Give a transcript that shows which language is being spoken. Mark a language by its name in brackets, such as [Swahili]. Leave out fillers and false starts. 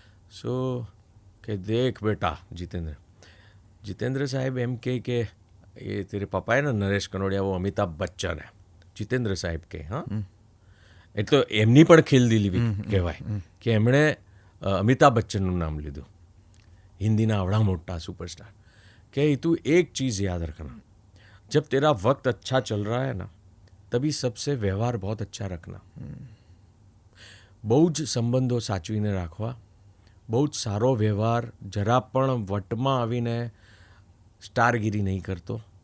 [Gujarati] સો કે દેખ બેટા જીતેન્દ્ર સાહેબ એમ કે એ તેરે પપ્પાએ ને નરેશ કનોડિયા વો અમિતાભ બચ્ચન હે, જીતેન્દ્ર સાહેબ કે. હા, એટલે એમની પણ ખેલદિલી કહેવાય કે એમણે અમિતાભ બચ્ચનનું નામ લીધું, હિન્દીના આવડા મોટા સુપરસ્ટાર. કે તું એક [Hindi] ચીज़ याद रखना, जब तेरा वक्त अच्छा चल रहा है ना तभी सबसे व्यवहार बहुत अच्छा रखना. [Gujarati] બહુ જ સંબંધો સાચવીને રાખવા, બહુ જ સારો વ્યવહાર, જરા પણ વટમાં આવીને સ્ટારગીરી નહીં કરતો.